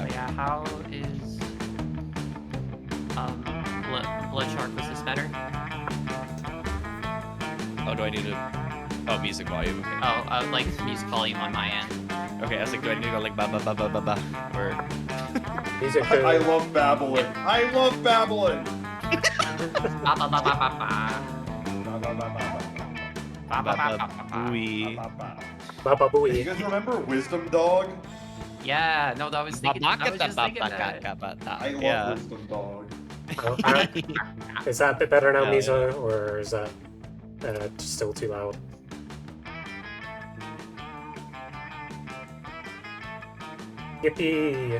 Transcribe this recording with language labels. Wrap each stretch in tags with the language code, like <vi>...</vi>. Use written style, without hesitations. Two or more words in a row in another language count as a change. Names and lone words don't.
<en>But yeah, how is Blood Shark? Was this better? Oh, do I need to? Oh, music volume. Okay. Oh, like music volume on my end. Okay, I was like, do I need to go like ba ba ba ba ba ba or? Music. I love babbling. I love babbling. Ba ba ba ba ba ba. Ba, ba, ba, ba, Ba ba ba ba ba. Booey. ba, ba, ba. Baba You Booey. guys remember Wisdom Dog? Yeah, no, that was thinking. I was just thinking that. I love Yeah. Wisdom Dog. Is that a bit better now, Hell Mizo, or is that still too loud? Yippee!</en>